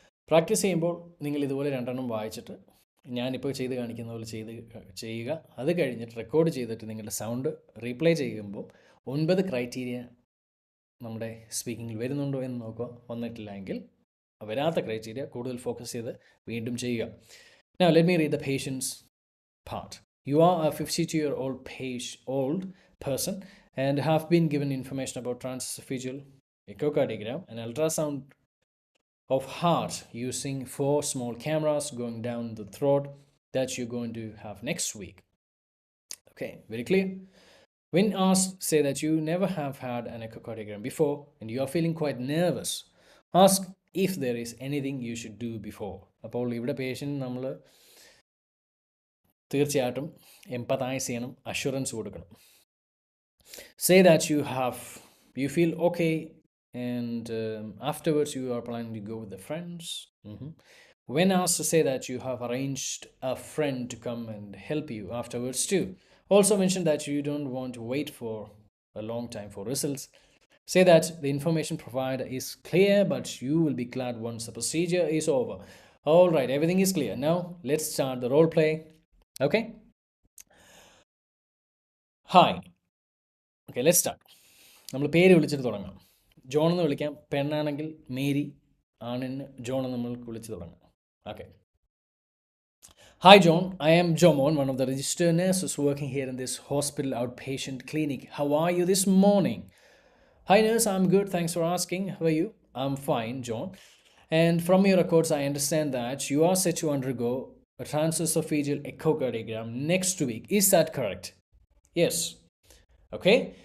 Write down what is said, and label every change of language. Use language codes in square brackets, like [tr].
[ml] Practice ചെയ്യുമ്പോൾ നിങ്ങൾ ഇതുപോലെ 2 എണ്ണം വായിച്ചിട്ട് ഞാനിപ്പോൾ ചെയ്ത് കാണിക്കുന്ന പോലെ ചെയ്യുക. അത് കഴിഞ്ഞിട്ട് റെക്കോർഡ് ചെയ്തിട്ട് നിങ്ങളുടെ സൗണ്ട് റീപ്ലേ ചെയ്യുമ്പോൾ 9 ക്രൈറ്റീരിയ നമ്മുടെ സ്പീക്കിങ്ങിൽ വരുന്നുണ്ടോ എന്ന് നോക്കുക. വന്നിട്ടില്ല എങ്കിൽ വരാത്ത ക്രൈറ്റീരിയ കൂടുതൽ ഫോക്കസ് ചെയ്ത് വീണ്ടും ചെയ്യുക. [en] Now let me read the patient's part. You are a 52-year-old person and have been given information about transesophageal echocardiogram, an ultrasound of heart using 4 small cameras going down the throat that you're going to have next week. Okay, very clear. When asked, say that you never have had an echocardiogram before and you are feeling quite nervous. Ask if there is anything you should do before. [ml] അപ്പോൾ ഇവിടെ patient നമ്മൾ തീർച്ചയായിട്ടും empathise ചെയ്യണം, assurance കൊടുക്കണം. [en] Say that you feel okay and afterwards you are planning to go with the friends. When asked, to say that you have arranged a friend to come and help you afterwards too. Also mention that you don't want to wait for a long time for results. Say that the information provided is clear, but you will be glad once the procedure is over. All right, everything is clear. Now let's start the role play. Okay? Hi. Okay, let's start. [ml] നമ്മൾ പേര് വിളിച്ചിട്ട് തുടങ്ങാം. John എന്ന് വിളിക്കാം. പെണ്ണാണെങ്കിൽ Mary, ആണിന് John എന്ന് നമ്മൾ വിളിച്ച് തുടങ്ങാം. Okay. [en] Hi, John. I am Jomon, one of the registered nurses working here in this hospital outpatient clinic. How are you this morning? Hi, nurse. I'm good. Thanks for asking. How are you? I'm fine, John. And from your records, I understand that you are set to undergo a transesophageal echocardiogram next week. Is that correct? Yes. Okay.